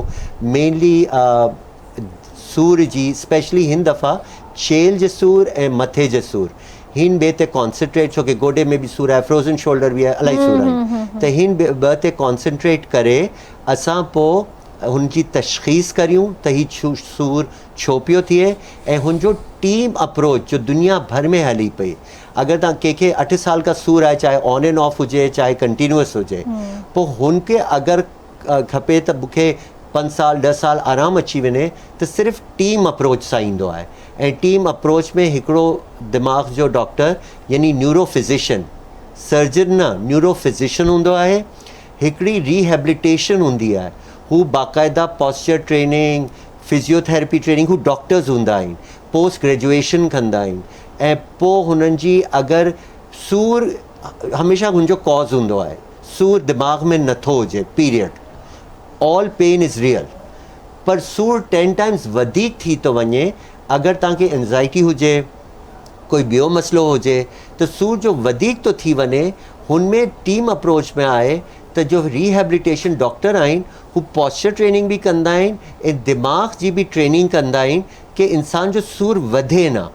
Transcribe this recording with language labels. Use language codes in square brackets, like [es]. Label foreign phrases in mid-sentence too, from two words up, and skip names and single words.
[sd] मेनली सूर जी, स्पेशली हिन दफ़ा छेल जे सूर ऐं मथे जे सूर, हिन ॿिए ते कॉन्सनट्रेट, छो कि गोॾे में बि सूर आहे, [en] frozen shoulder [sd] बि आहे, इलाही सूर आहे, त हिन ॿ ते कॉन्सनट्रेट करे असां पोइ हुनजी तशख़ीस करियूं त ही सूर छो पियो थिए, ऐं हुनजो [en] team approach [sd] जो दुनिया भर में हली पई। अगरि तव्हां कंहिंखे 8 साल का सूर आहे, चाहे [en] on and off [sd] हुजे चाहे कंटिन्यूअस हुजे, पोइ हुनखे अगरि खपे त मूंखे 5 साल 10 साल आराम अची वञे, त सिर्फ़ु [en] team approach [sd] सां ईंदो आहे। ऐं [en] team approach [sd] में हिकिड़ो दिमाग़ जो डॉक्टर यानी [en] neuro physician, [sd] सर्जन न, [en] neuro physician [sd] हूंदो आहे। हिकिड़ी रिहेबिलिटेशन हूंदी आहे, हू बाक़ाइदा [en] posture training, physiotherapy training, [sd] हू डॉक्टर्स हूंदा आहिनि, [en] post graduation [sd] कंदा आहिनि। ऐं पोइ हुननि जी अगरि सूर, हमेशह हुनजो कॉज़ हूंदो आहे, सूर दिमाग़ में नथो हुजे, [en] period, all pain is real, [sd] पर सूर 10 टाइम्स वधीक थी थो वञे। अगरि तव्हांखे एंज़ाइटी हुजे, कोई ॿियो मसइलो हुजे, त सूर जो वधीक थो थी वञे। हुनमें [en] team approach [sd] में आहे त जो रिहेबिलिटेशन डॉक्टर आहिनि, हू [en] posture training [sd] बि कंदा आहिनि ऐं दिमाग़ जी बि ट्रेनिंग कंदा आहिनि कि इंसान जो सूर वधे न।